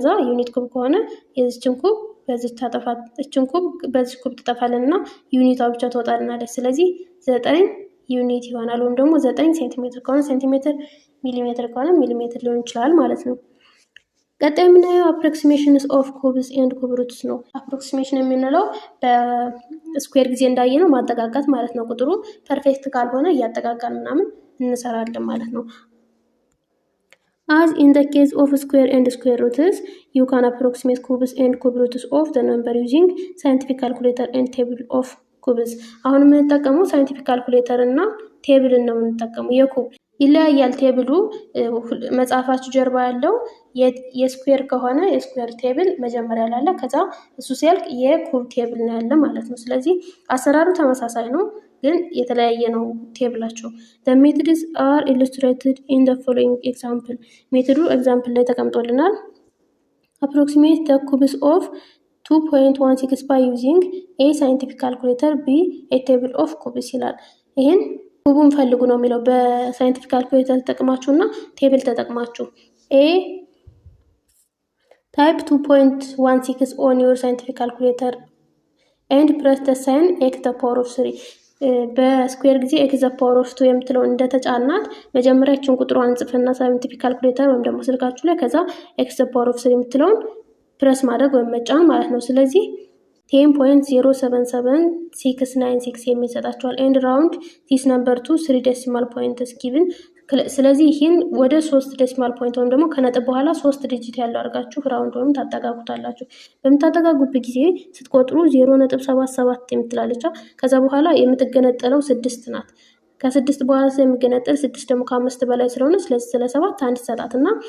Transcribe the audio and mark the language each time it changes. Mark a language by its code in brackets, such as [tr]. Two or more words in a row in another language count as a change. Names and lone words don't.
[en] unit cube [am] ከሆነ የዚችን ኩብ በዚህ ታጠፋት፣ እቺን ኩብ በዚህ ኩብ ትጠፋልና ዩኒቷ ብቻ ትወጣልናለች። ስለዚህ 9 ዩኒት ይሆናል። ወይም ደግሞ 9 ሴንቲሜትር ከሆነ ሴንቲሜትር፣ ሚሊሜትር ከሆነ ሚሊሜትር ሊሆን ይችላል ማለት ነው። ቀጣይ የምናየው [en] approximations of cubes and cube roots [am] ነው። አፕሮክሲሜሽን የምንለው በስኩዌር ጊዜ እንዳየነው ማጠጋጋት ማለት ነው። ቁጥሩ ፐርፌክት ካልሆነ እያጠጋጋን ምናምን እንሰራለን ማለት ነው። [en] As in the case of square and square roots, you can approximate cubes and cube roots of the number using scientific calculator and table of cubes. [am] አሁን የምንጠቀመው [en] scientific calculator [am] እና ቴብልን ነው የምንጠቀመው። የኩብ ይለያያል። ቴብሉ መጽሐፋችሁ ጀርባ ያለው የስኩዌር ከሆነ የስኩዌር ቴብል መጀመሪያ ላይ አለ። ከዛ እሱ ሲያልቅ የኩብ ቴብል ነው ያለ ማለት ነው። ስለዚህ አሰራሩ ተመሳሳይ ነው፣ ግን የተለያየ ነው ቴብላቸው። [en] the methods are illustrated in the following example. [am] ሜቶዱ ኤግዛምፕል ላይ ተቀምጦልናል። [en] approximate the cubes of 2.16 by using a scientific calculator, b a table of cubes [am] ይላል። ይሄን ኩቡን ፈልጉ ነው የሚለው። በሳይንቲፊክ ካልኩሌተር ተጠቅማችሁና ቴብል ተጠቅማችሁ [en] a type 2.16 on your scientific calculator and press the sign x to the power of 3. [am] በስኩዌር ጊዜ [en] x the power of 2 [am] የምትለው እንደተጫናት መጀመሪያችን ቁጥሯን ጽፈና [en] scientific calculator [am] ወይም ደግሞ ስልካችሁ ላይ ከዛ [en] x the power of 3 [am] የምትለውን ፕረስ ማድረግ ወይም መጫን ማለት ነው። ስለዚህ 10.077696 የሚሰጣቸዋል [en] and round this number to 3 decimal points given። [am] ስለዚህ ይህን ወደ 3 [en] decimal point [am] ወይም ደግሞ ከነጥብ በኋላ 3 ዲጂት ያለው አድርጋችሁ ራውንድ ወይም ታጠጋጉታላችሁ። በምታጠጋጉበት ጊዜ ስትቆጥሩ 0.77 የምትላለች። ከዛ በኋላ የምትገነጠለው 6 ናት። ከ6 በኋላ ስለሚገነጠል 6 ደግሞ ከ5 በላይ ስለሆነ ስለዚህ ስለ 7 አንድ ሰጣትና